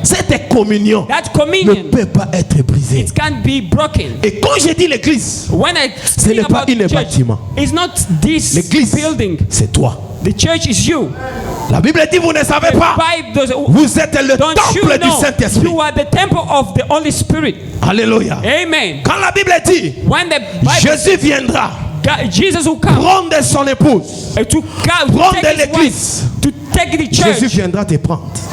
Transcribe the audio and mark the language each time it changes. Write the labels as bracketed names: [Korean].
[French] Cette communion ne peut pas être brisée. [English] It can't be broken. [French] Et quand je dis l'église, ce n'est pas un bâtiment. [English] It's not this building. [French] C'est toi. [English] The church is you. [French] La Bible dit vous ne savez pas. Vous êtes le temple du Saint-Esprit. [English] You are the temple of the Holy Spirit. [French] Alléluia. Amen. Quand la Bible dit Jésus viendra [English] Jesus will come, [French] prendre son épouse, prendre l'église, Jésus viendra te prendre.